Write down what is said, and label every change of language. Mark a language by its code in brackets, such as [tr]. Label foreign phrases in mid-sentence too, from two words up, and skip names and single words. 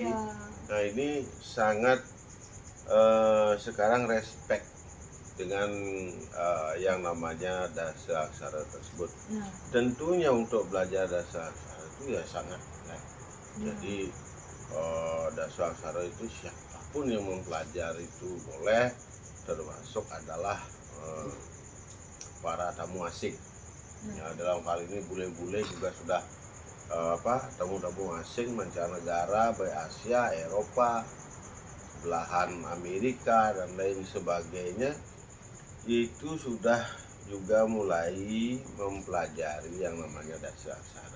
[id] Nah, ini sangat sekarang respect dengan yang namanya dasa aksara tersebut. Tentunya untuk belajar dasa aksara itu ya sangat mudah. Jadi dasa aksara itu siapapun yang mempelajari itu boleh, termasuk adalah para tamu asing. Ya, dalam hal ini bule-bule juga sudah tamu-tamu asing mancanegara, baik Asia, Eropa, belahan Amerika dan lain sebagainya, itu sudah juga mulai mempelajari yang namanya dasar aksara.